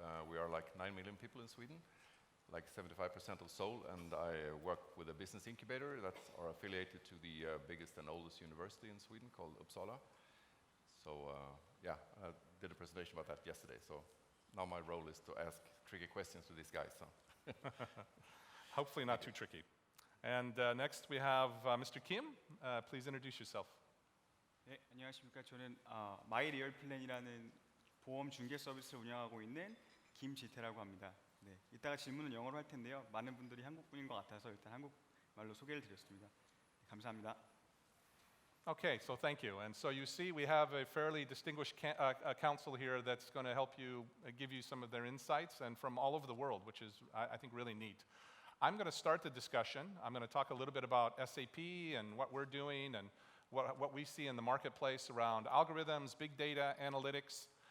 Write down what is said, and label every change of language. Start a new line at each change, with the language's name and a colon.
English: We are like 9 million people in Sweden, like 75% of Seoul, and I work with a business incubator that are affiliated to the biggest and oldest university in Sweden called Uppsala. So yeah, I did a presentation about that yesterday. So now my role is to ask tricky questions to these guys. So. Hopefully not too tricky. And next we have Mr. Kim. Please introduce yourself.
Korean: 네, 안녕하십니까. 저는 마이리얼플랜이라는 보험 중개 서비스를 운영하고 있는 김지태라고 합니다. 네, 이따가 질문은 영어로 할 텐데요. 많은 분들이 한국분인 것 같아서 일단 한국말로 소개를 드렸습니다. 감사합니다.
English: Okay, so thank you. And so you see we have a fairly distinguished council here that's going to help you, give you some of their insights, and from all over the world, which is, I think, really neat. I'm going to start the discussion. I'm going to talk a little bit about SAP and what we're doing and what we see in the marketplace around algorithms, big data, analytics.